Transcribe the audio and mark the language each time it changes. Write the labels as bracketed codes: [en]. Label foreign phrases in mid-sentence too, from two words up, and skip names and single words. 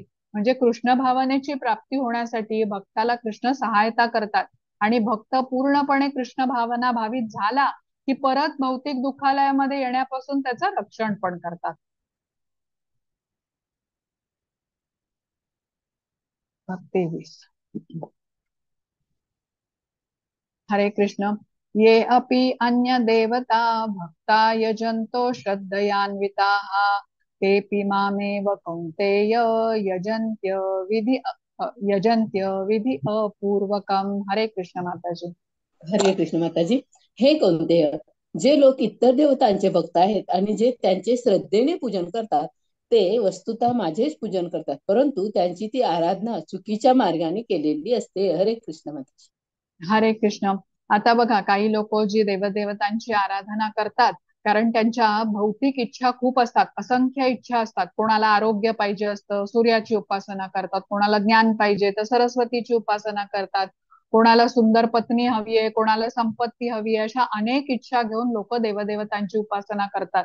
[mr] म्हणजे कृष्ण भावनेची प्राप्ती होण्यासाठी भक्ताला कृष्ण सहायता करतात, आणि भक्त पूर्णपणे कृष्ण भावना भावित झाला की परत भौतिक दुःखालयामध्ये येण्यापासून त्याचं रक्षण पण करतात. भक्ती 20. हरे कृष्ण. [sa] ये अपि अन्य देवता भक्ता यजन्तो श्रद्धयान्विताः तेऽपि मामेव कौन्तेय यजन्त्य विधि यजन्त्य विधि अपूर्वकम. [mr] हरे कृष्ण माताजी. हरे कृष्ण माताजी. हे कोणते, जे लोक इतर देवतांचे भक्त आहेत आणि जे त्यांचे श्रद्धेने पूजन करतात, ते वस्तुतः माझेच पूजन करतात, परंतु त्यांची ती आराधना चुकीच्या मार्गाने केलेली असते. हरे कृष्ण माताजी. हरे कृष्ण. आता बघा, काही लोक जी देवदेवतांची आराधना करतात, कारण त्यांच्या भौतिक इच्छा खूप असतात, असंख्य इच्छा असतात. कोणाला आरोग्य पाहिजे असतं, सूर्याची उपासना करतात. कोणाला ज्ञान पाहिजे तर सरस्वतीची उपासना करतात. कोणाला सुंदर पत्नी हवी आहे, कोणाला संपत्ती हवी आहे, अशा अनेक इच्छा घेऊन लोक देवदेवतांची उपासना करतात.